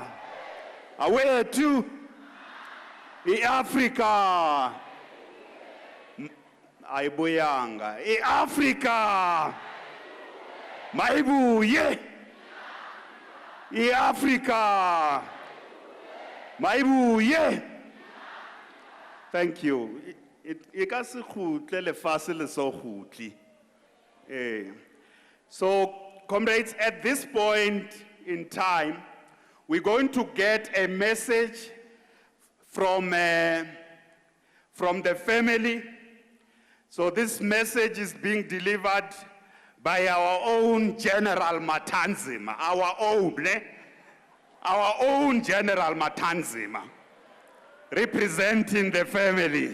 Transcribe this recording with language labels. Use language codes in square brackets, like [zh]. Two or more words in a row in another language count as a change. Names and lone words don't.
[zu] Awethu! I-Afrika! Ayibuyanga. I-Afrika! Mayibuye! I-Afrika! Mayibuye! [en] Thank you. [st] Ika se khutle lefase le so khutli. [en] So, comrades, at this point in time, we're going to get a message from the family. So this message is being delivered by our own General Matanzima, our own General Matanzima, representing the family.